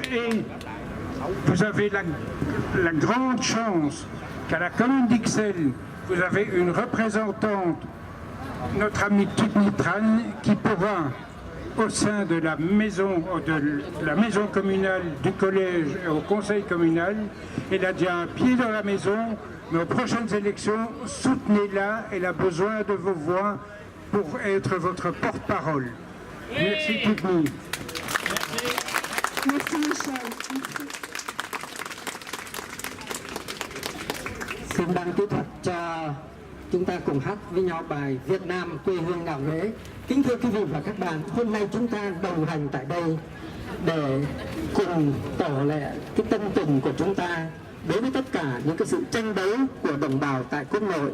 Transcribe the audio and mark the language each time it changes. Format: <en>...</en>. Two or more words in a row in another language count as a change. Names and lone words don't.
<fr>Et vous avez la grande chance qu'à la commune d'Ixelles, vous avez une représentante, notre amie Tukni Tran, qui pourra, au sein de la maison communale du collège et au conseil communal, elle a déjà un pied dans la maison, mais aux prochaines élections, soutenez-la, elle a besoin de vos voix pour être votre porte-parole. Merci Tukni. Merci Michel.</fr> <vi>Xin ban kỹ thuật cho chúng ta cùng hát với nhau bài Việt Nam quê hương ngạo nghễ. Kính thưa quý vị và các bạn, hôm nay chúng ta đồng hành tại đây để cùng tỏ lệ cái tâm tình của chúng ta đối với tất cả những cái sự tranh đấu của đồng bào tại quốc nội.</vi>